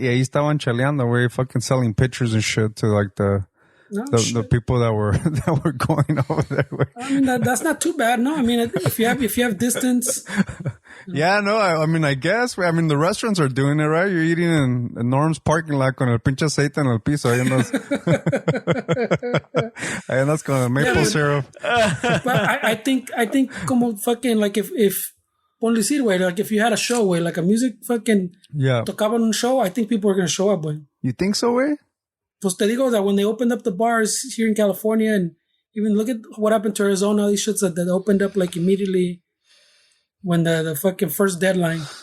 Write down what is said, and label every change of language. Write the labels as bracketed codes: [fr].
[es] Y ahí estaban chaleando, [en] where fucking selling pictures and shit to like the people that were going over there. That's not too bad. No, if you have distance. Yeah, no, I guess. The restaurants are doing it, right? You're eating in Norm's parking lot [es] con el pinche aceite en el piso. Ahí andas con el [en] maple syrup. But I think como fucking like if [es] ponle decir, güey, [en] like if you had a show, güey, like a music fucking [es] tocaban un show, [en] I think people are going to show up, güey. You think so, güey? [es] Pues te digo [en] that when they opened up the bars here in California, and even look at what happened to Arizona, these shits that opened up like immediately when the fucking first deadline.